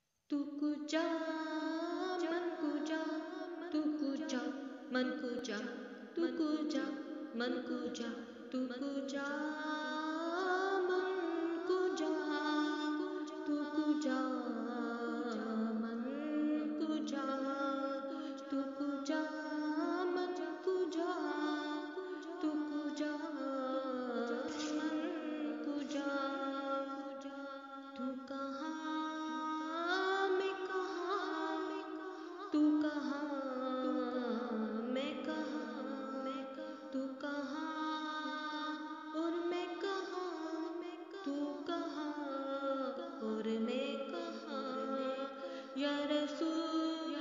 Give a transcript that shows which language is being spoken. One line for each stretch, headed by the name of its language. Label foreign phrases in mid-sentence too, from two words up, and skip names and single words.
Persian: تو کجا، من کجا، تو کجا، من کجا، تو کجا، من کجا، تو کجا، من کجا، تو کجا، من کجا، تو کجا، من کجا، تو کجا، من کجا,
Urdu: تو کہاں میں کہاں، تو کہاں میں کہاں، تو کہاں اور میں کہاں، تو کہاں اور میں کہاں,
Arabic: يا رسول